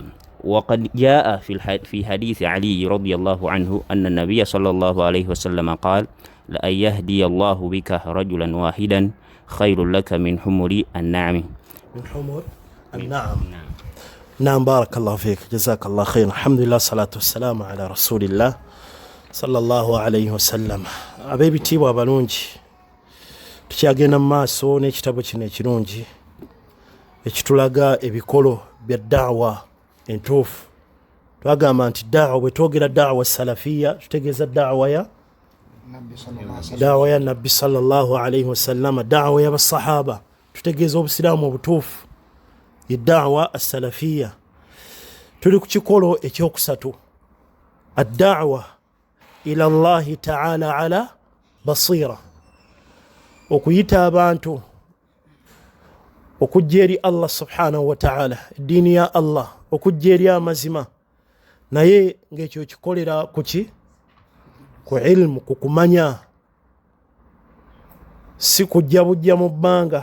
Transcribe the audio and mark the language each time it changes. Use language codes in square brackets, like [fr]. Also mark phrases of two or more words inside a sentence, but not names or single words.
[ar] وقد جاء في حديث علي رضي الله عنه أن النبي صلى الله عليه وسلم قال: لأن يهدي الله بك رجلا واحدا خير لك من حمر النعم. من حمر النعم. نعم. بارك الله فيك، جزاك الله خير. الحمد لله والصلاة والسلام على رسول الله صلى الله عليه وسلم. [lg] Ab'ebitiibwa abalungi, tukyagenda mu maaso n'ekitabo kino ekirungi ekitulaga ebikolo bya da'wa entuufu. Twagamba nti da'wa, bwe twogera da'wa salafiya tutegeeza da'wa ya nabbi [ar] صلى الله عليه وسلم, [lg] da'wa y'abasahaba, tutegeeza obusiraamu obutuufu ye [ar] الدعوة السلفية. [lg] Tuli ku kikolo ekyokusatu, [ar] الدعوة إلى الله تعالى على بصيرة, [lg] okuyita abantu okujja eri Allah [ar] سبحانه وتعالى, [lg] eddiini ya Allah, okujja eri amazima, naye ng'ekyo kikolera kuki? Ku ilmu, ku kumanya, si kujja bujja mu bbanga.